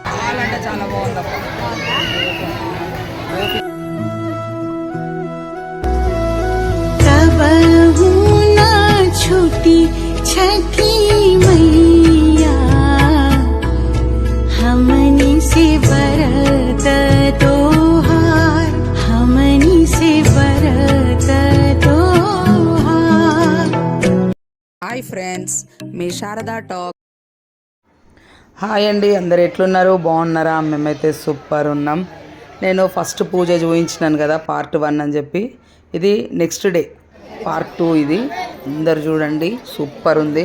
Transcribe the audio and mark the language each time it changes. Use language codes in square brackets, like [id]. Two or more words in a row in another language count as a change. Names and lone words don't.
[te] చాలా అంటే చాలా బాగుందప్ప. [bho] छुट्टी छठी मैया हमनी से बरत तोहार हमनी से बरत तोहार। [en] Hi friends, [te] మీ శారదా టాక్. హాయ్ అండి, అందరు ఎట్లున్నారు? బాగున్నారా? మేమైతే సూపర్ ఉన్నాం. నేను ఫస్ట్ పూజ చూపించినాను కదా, పార్ట్ 1 అని చెప్పి. ఇది [en] next day part 2. [te] ఇది అందరు చూడండి, సూపర్ ఉంది.